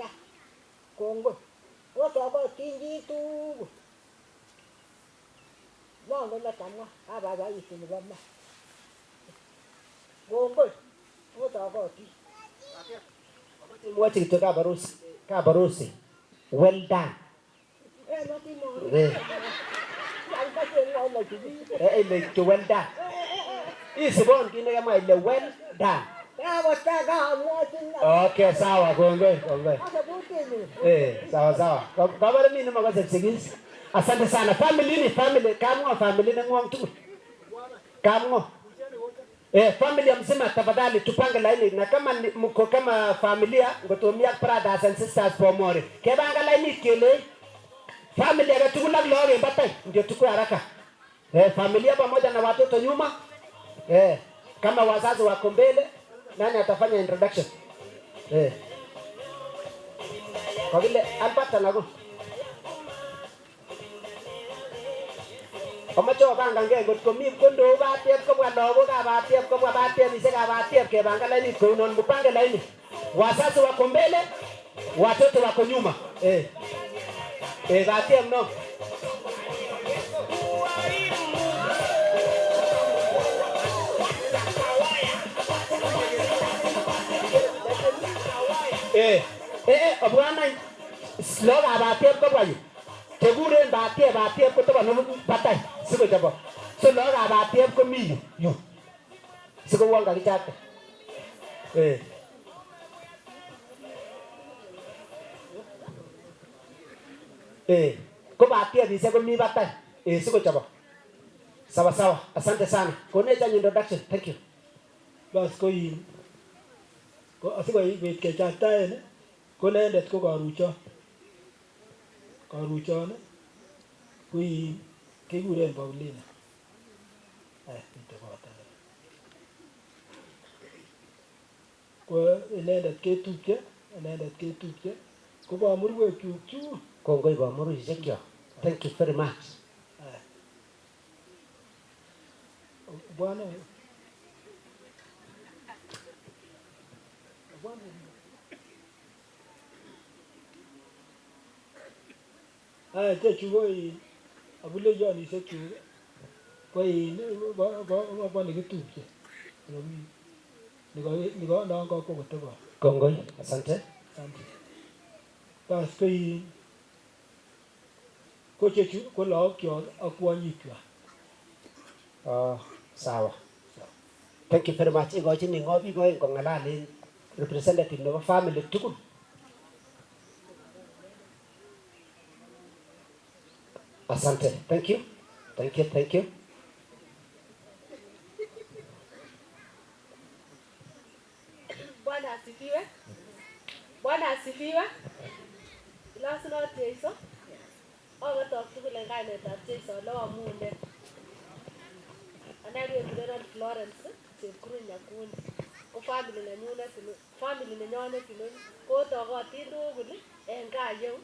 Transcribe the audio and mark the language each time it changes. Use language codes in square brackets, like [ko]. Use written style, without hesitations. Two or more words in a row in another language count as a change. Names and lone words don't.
[kln] Kongoi. Otokotin chi tugul. Mongen netamwa, kabaibaitu nebo ma. Kongoi. Otokotin. Mwache kityo kabarusi. [en] Well done. [kln] Ile to [en] well done. [kln] Isibon kit nekemwa ile [en] well done. [sw] Okay, sawa, kongoi. Sawa. [kln] Kabari mimi makase sigis. [sw] Asante sana. [kln] Family, kamwa family ng'ong tugul. Kamwa. [sw] Familia mzima tafadhali tupange laini na kama mko kama familia ngotomia [en] brothers and sisters [sw] pomore. [kln] Kebanga laini kele [sw] familia ya [kln] tugul ak lori batai [sw] ndio tukue haraka. Familia pamoja na watoto nyuma. Kama wazazi wako mbele nani atafanya introduction? Kwa vile alpata nago. [kln] Omacho banga ngeke ngotko mi kondo batiem kobwa lagokab batiem kobwa batiemishekab batiem kebanga laini kounon [sw] mpange laini. Wazazi wako mbele, watoto wako nyuma. [kln] Batiem no. Obwana sloga batiem kobwa yu. Teguren batiem ko toba no batai siko jabo. So loga batiem ko mi yu. Siko wanga kichate. Ko batiem ise ko mi batai. Siko jabo. [sw] Sawa. Asante sana. [kln] Koneja introduction. [en] Thank you. [kln] Bas ko yin. Ko asiko ibet kechataen ko lendet ko karucho. Karuchon ko yin kekuren Paulina. Ito kota. Ko inendet ketupche ko bomurwek chu. Kongoi bomurwek chu. [en] Thank you very much. [sw] Bwana. [kln] Chechu ko abule jonishek chu ko bo nekitupche. [sw] niko ndongo kwa kutoka. [kln] Kongoi, asante. [sw] Asante. [kln] Bas ko chechu ko laokyok ak kwonyikwak. [sw] Sawa. [en] Thank you very much. [kln] Ikochini ngobi ko ng'alalen representative nebo family tugul. [en] Asante. Thank you. [sw] Bwana asifiwe. [kln] Ilasunot Jeiso. Okotok tugul en kainetab Jeiso oleomunde. Ane kekurenon Florence Chepkurui Nyakundi. Ko family nenyonet inoni kotokotin tugul en gaa yeu.